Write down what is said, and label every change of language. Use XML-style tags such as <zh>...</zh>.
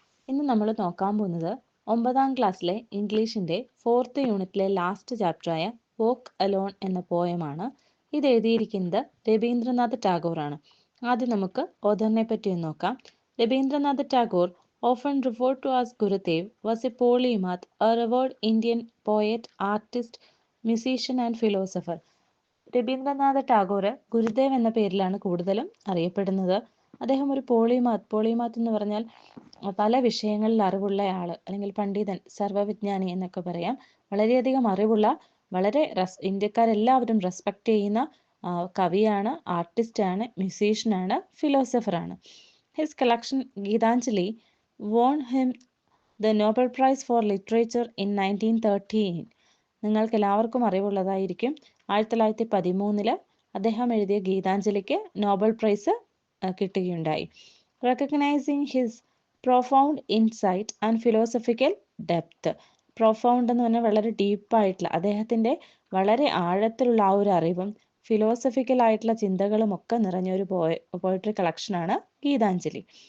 <ml>ഇന്ന് നമ്മൾ നോക്കാൻ പോകുന്നത് 9ാം ക്ലാസ്സിലെ ഇംഗ്ലീഷിൻ്റെ 4th യൂണിറ്റിലെ ലാസ്റ്റ് ചാപ്റ്ററായ വോക്ക് അലോൺ എന്ന പോയമാണ്. ഇത് എഴുതിയിരിക്കുന്നത് രവീന്ദ്രനാഥ് ടാഗോറാണ്. ആദ്യം നമുക്ക് ഓഥറിനെ പറ്റി ഒന്ന് നോക്കാം.</ml> <en>Rabindranath Tagore, often referred to as Gurudev, was a polymath, a revered Indian poet, artist, musician and philosopher.</en> <ml>Rabindranath Tagore Gurudev എന്ന പേരിലാണ് കൂടുതലും അറിയപ്പെടുന്നത്. അദ്ദേഹം ഒരു പോളിമാത്ത് എന്ന് പറഞ്ഞാൽ പല വിഷയങ്ങളിൽ അറിവുള്ള ആൾ, അല്ലെങ്കിൽ പണ്ഡിതൻ, സർവ്വവിജ്ഞാനി എന്നൊക്കെ പറയാം. വളരെയധികം അറിവുള്ള, വളരെ ഇന്ത്യക്കാരെല്ലാവരും റെസ്പെക്റ്റ് ചെയ്യുന്ന കവിയാണ്, ആർട്ടിസ്റ്റാണ്, മ്യൂസീഷ്യനാണ്, ഫിലോസഫറാണ്.</ml> <en>His collection Gitanjali won him the Nobel Prize for Literature in 1913.</en> <ml>നിങ്ങൾക്ക് എല്ലാവർക്കും അറിവുള്ളതായിരിക്കും, 1913 അദ്ദേഹം എഴുതിയ ഗീതാഞ്ജലിക്ക് Nobel prize കിട്ടുകയുണ്ടായി.</ml> <en>Recognising his profound insight and philosophical depth.</en> <ml>Profound എന്ന് പറഞ്ഞാൽ വളരെ ഡീപ്പായിട്ടുള്ള, അദ്ദേഹത്തിൻ്റെ വളരെ ആഴത്തിലുള്ള ആ ഒരു അറിവും ഫിലോസഫിക്കൽ ആയിട്ടുള്ള ചിന്തകളും ഒക്കെ നിറഞ്ഞ ഒരു പോയട്രി കളക്ഷനാണ് ഗീതാഞ്ജലി.</ml>